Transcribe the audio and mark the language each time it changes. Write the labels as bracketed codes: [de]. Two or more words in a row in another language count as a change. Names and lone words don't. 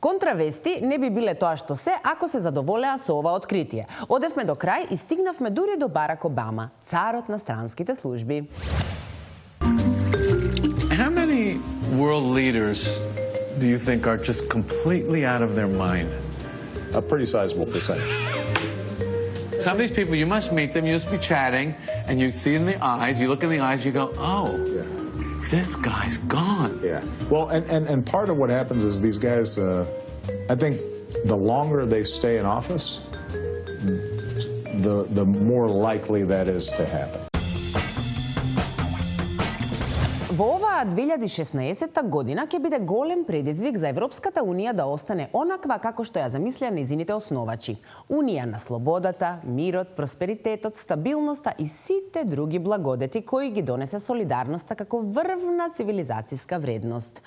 [mk] Добра вести не би биле тоа што се ако се задоволеа со ова откритие. Одевме до крај и стигнавме дури до Барак Обама, царот на странските служби. [en] How many world leaders do you think are just completely out of their mind? A pretty sizable percentage. Some of these people, you must meet them, you just be chatting, and you see in the eyes, you look in the eyes, you go, oh, this guy's gone. Yeah. Well, and part of what happens is these guys, I think the longer they stay in office, the more likely that is to happen. [mk] Во оваа 2016 година ќе биде голем предизвик за Европската Унија да остане онаква како што ја замислија нејзините основачи. Унија на слободата, мирот, просперитетот, стабилноста и сите други благодети кои ги донесе солидарноста како врвна цивилизацијска вредност.